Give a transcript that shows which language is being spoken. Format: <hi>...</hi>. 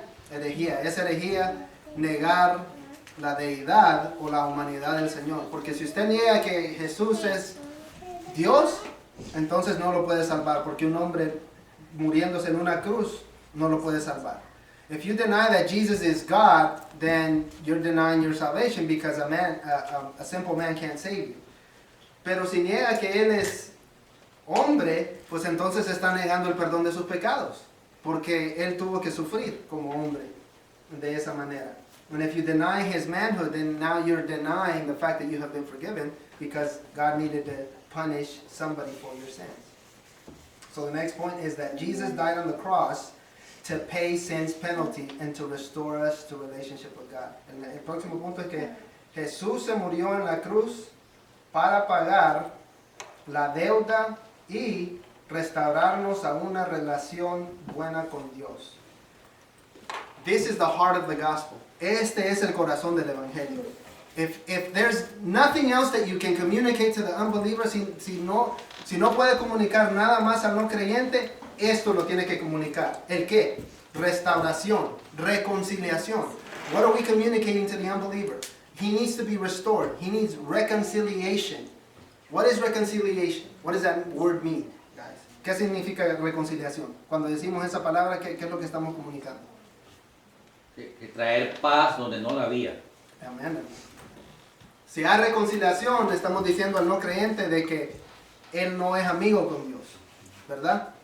<es>Herejía. Es herejía negar la deidad o la humanidad del Señor. Porque si usted niega que Jesús es Dios, entonces no lo puede salvar, porque un hombre muriéndose en una cruz no lo puede salvar.</es> <en>If you deny that Jesus is God, then you're denying your salvation, because a simple man can't save you.</en> <es>Pero si niega que Él es hombre, pues entonces está negando el perdón de sus pecados, porque Él tuvo que sufrir como hombre de esa manera.</es> <en>And if you deny His manhood, then now you're denying the fact that you have been forgiven, because God needed to punish somebody for your sins. So the next point is that Jesus died on the cross to pay sin's penalty and to restore us to relationship with God.</en> <es>El próximo punto es que Jesús se murió en la cruz para pagar la deuda y restaurarnos a una relación buena con Dios.</es> <en>This is the heart of the gospel.</en> <es>Este es el corazón del evangelio.</es> <en>If there's nothing else that you can communicate to the unbeliever,</en> <es>si no puede comunicar nada más al no creyente, esto lo tiene que comunicar. ¿El qué? Restauración, reconciliación.</es> <en>What are we communicating to the unbeliever? He needs to be restored. He needs reconciliation. What is reconciliation? What does that word mean, guys?</en> <es>¿Qué significa reconciliación? Cuando decimos esa palabra, ¿qué es lo que estamos comunicando? Que traer paz donde no la había. Amén. Si hay reconciliación, estamos diciendo al no creyente de que él no es amigo con Dios, ¿verdad?</es>